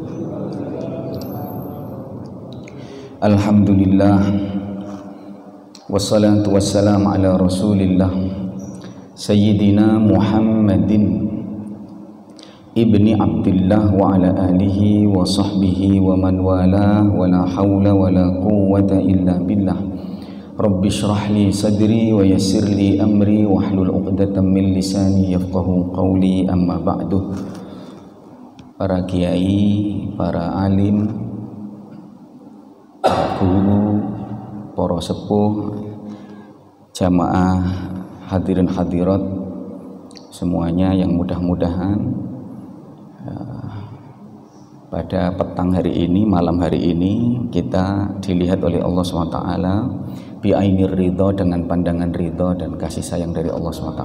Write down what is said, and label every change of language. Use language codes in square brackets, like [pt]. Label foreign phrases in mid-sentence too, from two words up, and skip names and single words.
[ar] الحمد لله والصلاة والسلام على رسول الله سيدنا محمد بن عبد الله وعلى آله وصحبه ومن والاه ولا حول ولا قوة إلا بالله. رب اشرح لي صدري ويسر لي أمري واحلل عقدة من لساني يفقهوا قولي، أما بعد. [id] Para kiai, para alim, para guru, para sepuh, jamaah hadirin hadirat semuanya, yang mudah-mudahan pada petang hari ini, malam hari ini, kita dilihat oleh Allah SWT [ar] بعين الرضا, [id] dengan pandangan ridho dan kasih sayang dari Allah SWT.